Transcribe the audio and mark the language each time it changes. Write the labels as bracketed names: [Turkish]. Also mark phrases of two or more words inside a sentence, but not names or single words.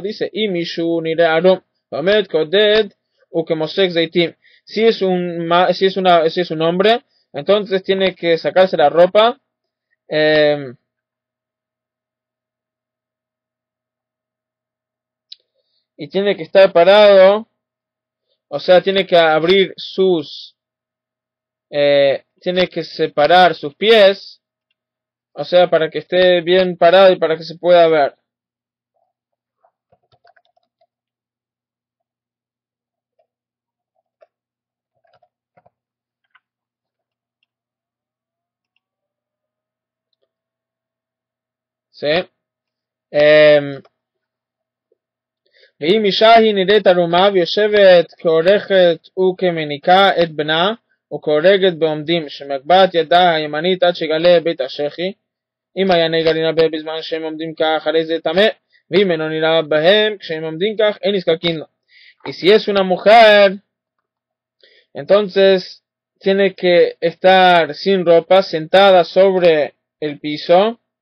[Spanish] Dice, si es un hombre, entonces tiene que sacarse la ropa y tiene que estar parado, o sea, tiene que abrir tiene que separar sus pies, o sea, para que esté bien parado y para que se pueda ver. ¿Sí? [Hebrew] ואם אישה היא נראית ערומה ויושבת כעורכת וכמניקה את בנה וכהורגת בעומדים שמגבעת ידה הימנית עד שיגלה בית השחי, אם היה נגע להינבא בזמן שהם עומדים כך, הרי זה טמא, ואם אינו נראה בהם כשהם עומדים כך, אין נזקקין לו. [Spanish] Y si es una mujer, entonces tiene que estar sin ropa, sentada sobre el piso,